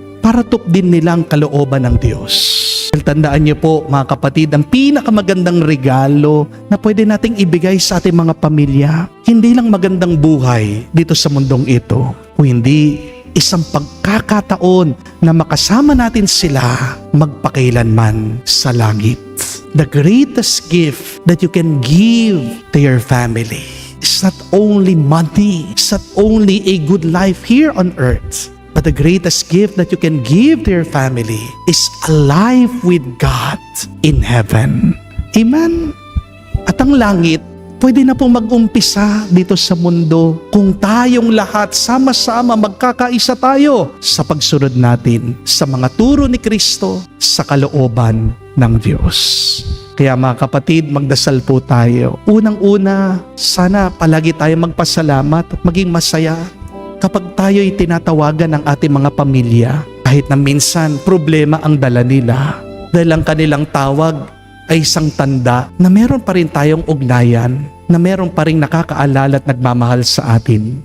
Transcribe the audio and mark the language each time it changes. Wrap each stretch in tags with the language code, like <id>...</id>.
<tl>paratok din nila ang kalooban ng Diyos. Tandaan niyo po mga kapatid, ang pinakamagandang regalo na pwede nating ibigay sa ating mga pamilya, hindi lang magandang buhay dito sa mundong ito, o hindi isang pagkakataon na makasama natin sila magpakailanman sa langit.</tl> <en>The greatest gift that you can give to your family is not only money, it's not only a good life here on earth, but the greatest gift that you can give to your family is a life with God in heaven. Amen?</en> <tl>At ang langit, pwede na pong mag-umpisa dito sa mundo kung tayong lahat sama-sama magkakaisa tayo sa pagsunod natin sa mga turo ni Kristo sa kalooban ng Diyos. Kaya mga kapatid, magdasal po tayo. Unang-una, sana palagi tayo magpasalamat at maging masaya kapag tayo'y tinatawagan ng ating mga pamilya, kahit na minsan problema ang dala nila, dahil ang kanilang tawag ay isang tanda na meron pa rin tayong ugnayan, na meron pa rin nakakaalala at nagmamahal sa atin.</tl>